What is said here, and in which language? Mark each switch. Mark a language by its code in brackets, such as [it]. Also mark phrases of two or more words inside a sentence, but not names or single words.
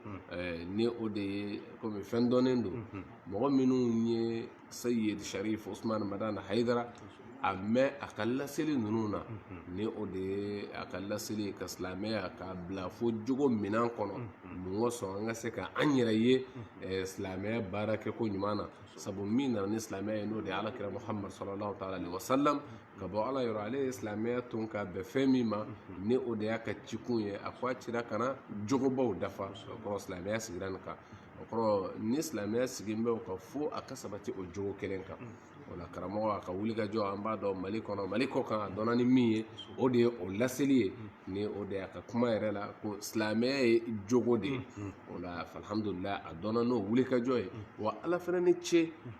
[bm] ni o de ye komi fɛn dɔnnen don mɔgɔ minnu ye Sayyid Sharif Usman Madan Haidara a mɛn a ka laseli ninnu na ni o de ye a ka laseli ka silamɛya ka bila fo jogo minan kɔnɔ mun ko sɔn an ka se ka an yɛrɛ ye silamɛya baara kɛ ko ɲuman na sabu min nana ni silamɛya ye n'o de ye alakira Muhammad [ar] صلى الله تعالى عليه وسلم [bm] ka bɔ ala yɔrɔ ale ye silamɛya tun ka bɛn fɛn min ma ni o de y'a ka cikun ye a ko a cira ka na jogobaw dafa o kɔrɔ silamɛya sigira nin kan o kɔrɔ ni silamɛya sigin bɛ o kan fo a ka sabati o jogo kelen kan o la karamɔgɔ a ka wuli ka jɔ an b'a dɔn mali kɔnɔ mali kɔ kan a dɔnna ni min ye o de ye o laseli ye ni o de y'a ka kuma yɛrɛ la ko silamɛya ye jogo de ye o la alhamdulillah a dɔnna n'o wuli ka jɔ ye wa ala fana ni ce